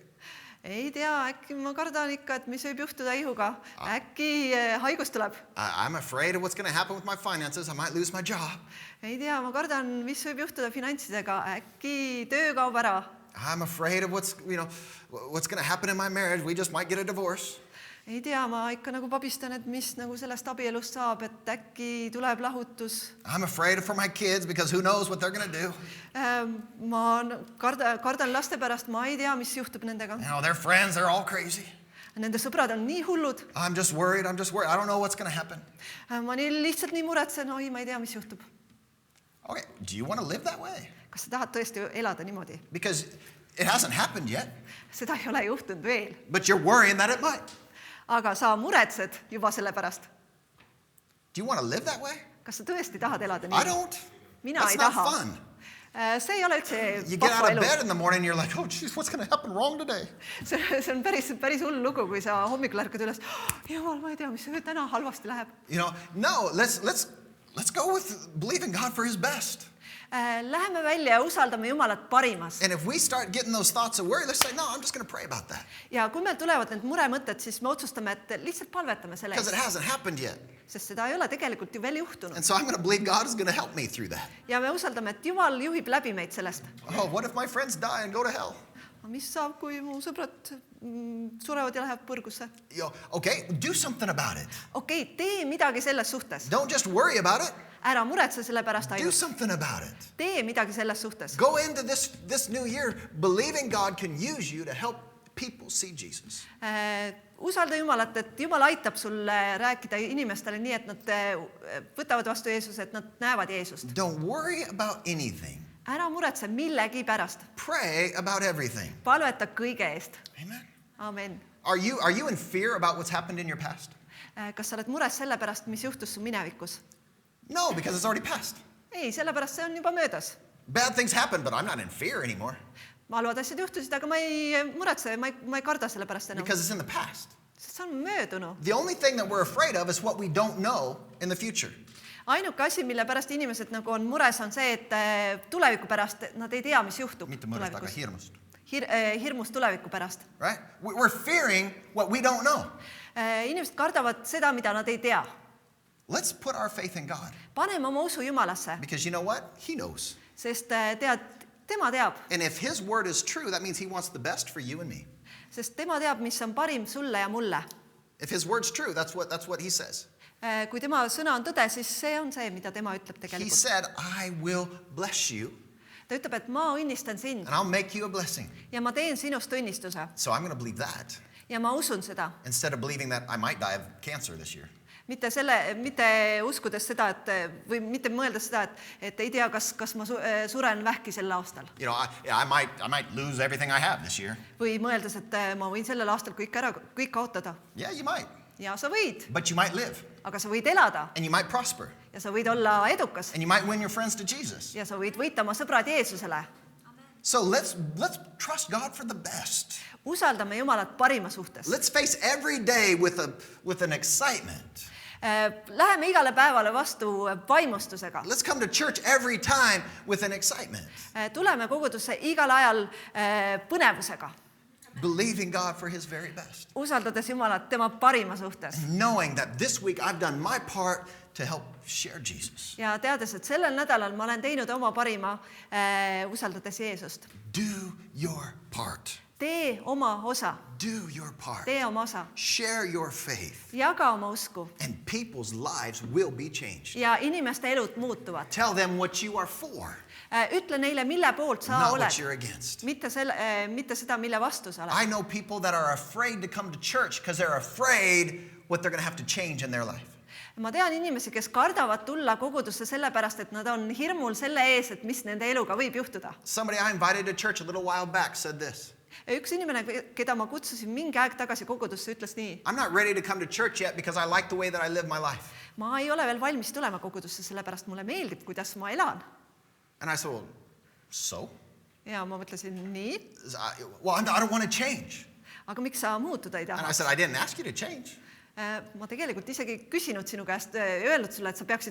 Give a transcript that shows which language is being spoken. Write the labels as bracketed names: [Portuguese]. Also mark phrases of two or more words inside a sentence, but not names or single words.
[Estonian] Ei tea, äkki ma kardan ikka, et mis võib juhtuda ihuga. Äkki haigus tuleb. [English] I'm afraid of what's going to happen with my finances. I might lose my job. [Estonian] Ei tea, ma kardan, mis võib juhtuda finantsidega. Äkki töö kaob ära. [English] I'm afraid of what's going to happen in my marriage. We just might get a divorce. [Estonian] Ei tea, ma ikka nagu pabistan, et mis nagu sellest abielust saab, et äkki tuleb lahutus. [English] I'm afraid for my kids because who knows what they're going to do. [Estonian] Ma kardan laste pärast, ma ei tea, mis juhtub nendega. [English] Their friends, they're all crazy. [Estonian] Nende sõbrad on nii hullud. [English] I'm just worried. I don't know what's going to happen. [Estonian] Ma lihtsalt nii muretsen, oi, ma ei tea, mis juhtub. [English] Okay, do you want to live that way? [Estonian] Kas sa tahad tõesti elada niimoodi? [English] Because it hasn't happened yet, [Estonian] Seda ei ole juhtunud veel. [English] but you're worrying that it might. [Estonian] Aga sa muretsed juba selle pärast. [English] Do you want to live that way? [Estonian] Kas sa tõesti tahad elada [English] I [Estonian] nii? [English] don't. [Estonian] Mina [English] That's [Estonian] ei [English] not [Estonian] taha. [English] fun. [Estonian] See ei ole üldse [English] You get [Estonian] vahva [English] out of [Estonian] elu. [English] bed in the morning and you're like, oh, geez, what's going to happen wrong today? [Estonian] See on päris hull lugu, kui sa hommikul ärkad üles. Jumal, ma ei tea, mis täna halvasti läheb. [English] No, let's go with believing God for his best. [Estonian] Läheme välja ja usaldame Jumalat parimas. [English] And if we start getting those thoughts of worry, let's say, no, I'm just going to pray about that. [Estonian] Ja kui meil tulevad need muremõtted, siis me otsustame, et lihtsalt palvetame selle [English] Because it [Estonian] eest. [English] hasn't happened yet. [Estonian] Sest seda ei ole tegelikult ju veel juhtunud. [English] And so I'm going to believe God is going to help me through that. [Estonian] Ja me usaldame, et Jumal juhib läbi meid sellest. [English] Oh, what if my friends die and go to hell? [Estonian] Mis saab, kui mu sõbrad surevad ja lähevad põrgusse? [English] Okay, do something about it. [Estonian] Okei, tee midagi selles suhtes. [English] Don't just worry about it. [Estonian] Ära muretse selle pärast [English] Do [Estonian] ainult. [English] something about it. [Estonian] Tee midagi selles suhtes. [English] Go into this new year believing God can use you to help people see Jesus. [Estonian] Usalda Jumalat, et Jumal aitab sulle rääkida inimestele nii, et nad võtavad vastu Jeesuse, et nad näevad Jeesust. [English] Don't worry about anything. [Estonian] Ära muretse millegi pärast. [English] Pray about everything. [Estonian] Palveta kõige eest. [English] Amen. [Estonian] Amen. [English] Are you in fear about what's happened in your past? [Estonian] Kas sa oled mures selle pärast, mis juhtus su minevikus? [English] No, because it's already passed. [Estonian] ei, sellepärast see on juba möödas. [English] Bad things happen, but I'm not in fear anymore [Estonian] Halvad asjad juhtusid, aga ma ei muretse, ma ei karda selle pärast enam. [English] because it's in the past. [Estonian] Sest see on möödunu. [English] The only thing that we're afraid of is what we don't know in the future. [Estonian] Ainuke asi, mille pärast inimesed nagu on mures, on see, et tuleviku pärast nad ei tea, mis juhtub Mitte mõrest, aga hirmust. Hirmus tuleviku pärast. [English] Right? We're fearing what we don't know. [Estonian] Inimesed kardavad seda, mida nad ei tea. [English] Let's put our faith in God. [Estonian] Paneme oma usu Jumalasse, [English] Because you know what? He knows. [Estonian] sest tema teab. [English] And if his word is true, that means he wants the best for you and me. [Estonian] Sest tema teab, mis on parim sulle ja mulle. [English] If his word's true, that's what he says. [Estonian] Kui tema sõna on tõde, siis see on see, mida tema ütleb [English] He [Estonian] tegelikult. [English] said, I will bless you [Estonian] Ta ütleb, et ma õnnistan sind [English] and I'll make you a blessing. [Estonian] ja ma teen sinust õnnistuse [English] So I'm going to believe that [Estonian] ja ma usun seda. [English] instead of believing that I might die of cancer this year. [Estonian] Mitte uskudes seda, või mitte mõeldes seda, et ei tea, kas ma suren vähki sel aastal. [English] You know, I might lose everything I have this year. [Estonian] Või mõeldes, et ma võin sellel aastal kõik kaotada. [English] Yeah, you might. [Estonian] Ja sa võid, [English] But you might live [Estonian] aga sa võid elada [English] and you might prosper [Estonian] ja sa võid olla edukas [English] and you might win your friends to Jesus. [Estonian] ja sa võid võita oma sõbrad Jeesusele. [English] So let's trust God for the best. [Estonian] Usaldame Jumalat parima suhtes. [English] Let's face every day with an excitement. [Estonian] Läheme igale päevale vastu vaimustusega. [English] Let's come to church every time with an excitement. [Estonian] Tuleme kogudusse igal ajal põnevusega. [English] Believing God for his very best. [Estonian] Usaldades Jumalat tema parima suhtes. [English] Knowing that this week I've done my part to help share Jesus. [Estonian] Ja teades, et sellel nädalal ma olen teinud oma parima usaldades Jeesust. [English] Do your part. [Estonian] Tee oma osa. [English] Do your part. [Estonian] Tee oma osa. [English] Share your faith. [Estonian] Jaga oma usku. [English] And people's lives will be changed. [Estonian] Ja inimeste elud muutuvad. [English] Tell them what you are for, [Estonian] Ütle neile, mille poolt sa [English] not [Estonian] oled. [English] what you're against. [Estonian] Mitte seda, mille vastu sa oled. [English] I know people that are afraid to come to church because they're afraid what they're going to have to change in their life. [Estonian] Ma tean inimesi, kes kardavad tulla kogudusse sellepärast, et nad on hirmul selle ees, et mis nende eluga võib juhtuda. [English] Somebody I invited to church a little while back said this. [Estonian] Üks inimene, keda ma kutsusin mingi aeg tagasi kogudusse, ütles nii. [English] I'm not ready to come to church yet because I like the way that I live my life. [Estonian] Ma ei ole veel valmis tulema kogudusse, sellepärast mulle meeldib, kuidas ma elan. [English] And I said, well, so? [Estonian] Ja ma mõtlesin nii, [English] Well, I don't want to change. [Estonian] aga miks sa muutuda ei [English] And I [Estonian] taha? [English] said, I didn't ask you to change. [Estonian] Ma tegelikult isegi küsinud sinu käest, öelnud sulle, et sa peaksid